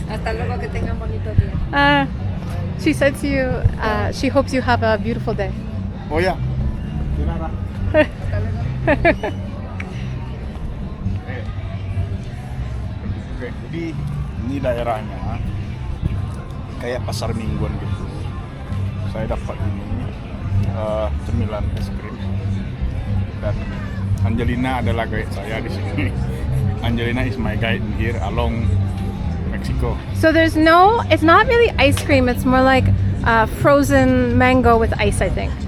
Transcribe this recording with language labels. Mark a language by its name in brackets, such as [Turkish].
[Spanish] Hasta luego, que tengan bonito día. [English] She said to you, she hopes you have a beautiful day. [Indonesian] Oh ya. Dinara. Oke, jadi ini daerahnya kayak pasar mingguan gitu. Saya dapat ini cemilan es krim dan Angelina adalah guide saya di sini. [English] Angelina is my guide here along Mexico. So it's not really ice cream. It's more like frozen mango with ice, I think.